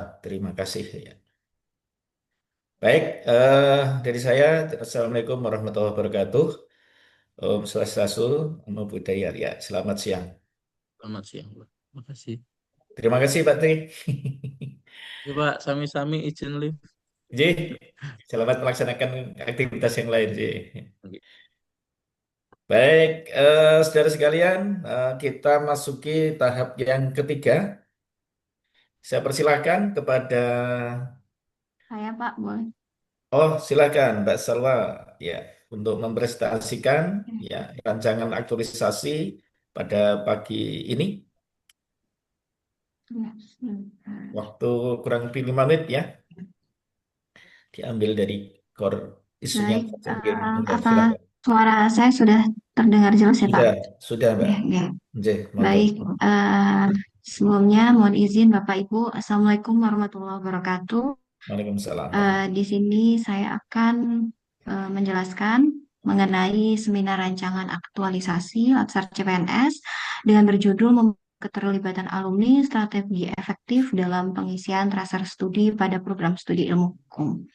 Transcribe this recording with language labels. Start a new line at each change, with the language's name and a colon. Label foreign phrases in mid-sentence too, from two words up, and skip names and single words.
Indonesian: Terima kasih. Ya. Baik, dari saya,
Arabic: السلام عليكم ورحمة الله وبركاته.
Sanskrit: Om Swastiastu,
Pali: Namo Buddhaya.
Indonesian: Ya, selamat siang. Selamat siang, Pak. Terima kasih. Terima kasih, Pak Tri. Ya, Pak, sami-sami izin live. J, selamat melaksanakan aktivitas yang lain, J. Oke. Baik, saudara sekalian, kita masuki tahap yang ketiga. Saya persilahkan kepada, Saya Pak, boleh. oh silakan Mbak Salwa, ya, untuk mempresentasikan ya rancangan aktualisasi pada pagi ini. Ya, sebentar. Waktu kurang lebih 5 menit ya, diambil dari isunya Baik, mungkin. Ya, apa silakan. suara saya sudah terdengar jelas ya, Pak? Sudah, sudah Mbak. Ya, ya.
Javanese: Nggih, monggo.
Indonesian: Baik, sebelumnya mohon izin Bapak Ibu,
Arabic: السلام عليكم ورحمة الله وبركاته. Waalaikumsalam.
Indonesian: Di sini saya akan menjelaskan mengenai seminar rancangan aktualisasi Latsar CPNS dengan berjudul Keterlibatan Alumni Strategi Efektif dalam Pengisian Traser Studi pada Program Studi Ilmu Hukum.